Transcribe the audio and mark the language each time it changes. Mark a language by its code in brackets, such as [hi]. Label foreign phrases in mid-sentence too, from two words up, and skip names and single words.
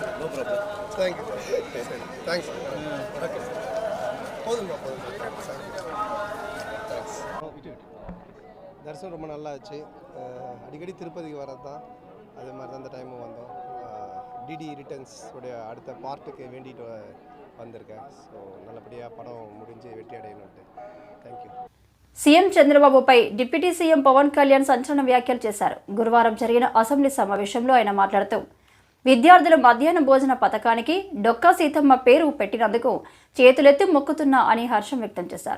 [en] Thank you, thanks. Okay [ta] போதுமா, தரிசனம் ரொம்ப நல்லா ஆச்சு. அடிக்கடி திருப்பதிக்கு வரது தான், அதே மாதிரி தான் இந்த டைமும் வந்தோம். டிடி ரிட்டர்ன்ஸ் உடைய அடுத்த பார்ட்டுக்கு வேண்டிட்டு வந்திருக்கேன். ஸோ நல்லபடியாக படம் முடிஞ்சு வெற்றி அடையணுன்ட்டு. [en] Thank you. [te] సీఎం చంద్రబాబుపై డిప్యూటీ సీఎం పవన్ కళ్యాణ్ సంచలన వ్యాఖ్యలు చేశారు. గురువారం జరిగిన అసెంబ్లీ సమావేశంలో ఆయన మాట్లాడుతూ విద్యార్థుల మధ్యాహ్న భోజన పథకానికి డొక్కా సీతమ్మ పేరు పెట్టినందుకు చేతులెత్తి మొక్కుతున్నా అని హర్షం వ్యక్తం చేశారు.